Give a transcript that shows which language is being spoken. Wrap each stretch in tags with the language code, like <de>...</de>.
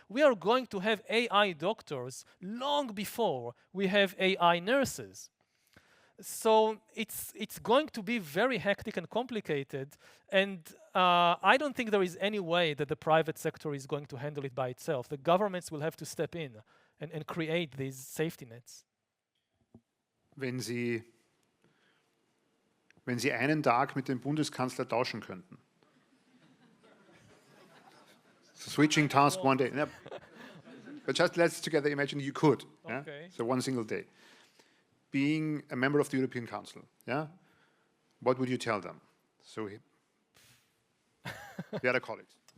<en>We are going to have AI doctors long before we have AI nurses. So it's going to be very hectic and complicated, and I don't think there is any way that the private sector is going to handle it by itself. The governments will have to step in and create these safety nets.</en> <de>Wenn Sie einen Tag mit dem Bundeskanzler tauschen könnten.</de> <en>So switching task one day. No, but just let's together imagine you could. Yeah? Okay. So one single day. Being a member of the European Council, yeah? What would you tell them? So the other colleagues.</en>